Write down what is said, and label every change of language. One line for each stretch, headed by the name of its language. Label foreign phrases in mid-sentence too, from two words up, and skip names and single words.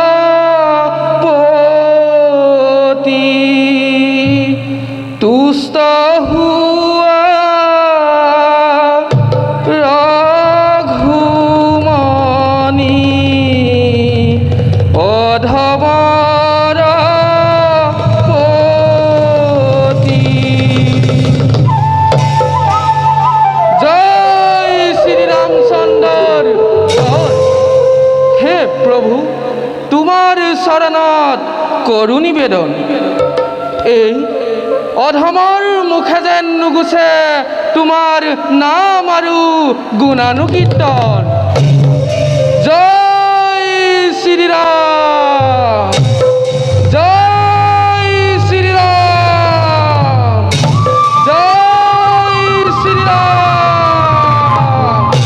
Assamese: পতি তুষ্ট হুয়া রঘুমনি অধমর পতি। জয় শ্রী রামচন্দ্র। হে প্রভু, তোমার শরণত করু নিবেদন, এই অধমৰ মুখে যেন নুগুছে তোমাৰ নাম আৰু গুণানুকীৰ্তন। জয় শ্ৰীৰাম, জয় শ্ৰীৰাম, জয় শ্ৰীৰাম।